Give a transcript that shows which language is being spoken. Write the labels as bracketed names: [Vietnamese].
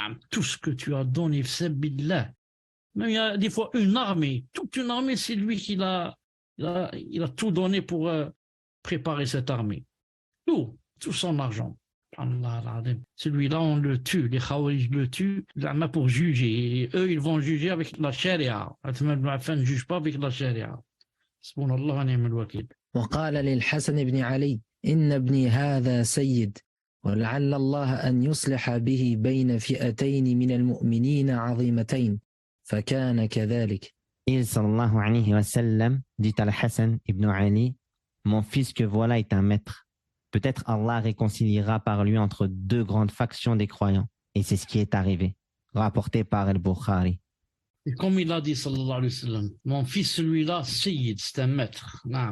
[French] Tout ce que tu as donné, fi sabilillah. Même il y a des fois une armée, toute une armée, c'est lui qui il a tout donné pour préparer cette armée. Tout son argent. Allah, celui-là, on le tue, les Khawarij le tuent pour juger. Et eux, ils vont juger avec la charia. Uthman ibn Affan ne juge pas avec la charia. [Arabic] Subhanallah wa ni'mal wakil. وقال للحسن بن علي إن ابني هذا سيد ولعل الله أن يصلح به بين فئتين من المؤمنين عظيمتين فكان كذلك. [French] Il sallallahu alayhi wa sallam dit à Hassan ibn Ali, mon fils que voilà est un maître. Peut-être Allah réconciliera par lui entre deux grandes factions des croyants. Et c'est ce qui est arrivé, rapporté par Al-Bukhari. Et comme il a dit, sallallahu alayhi wa sallam, mon fils, celui-là, Sayyid, c'est un maître.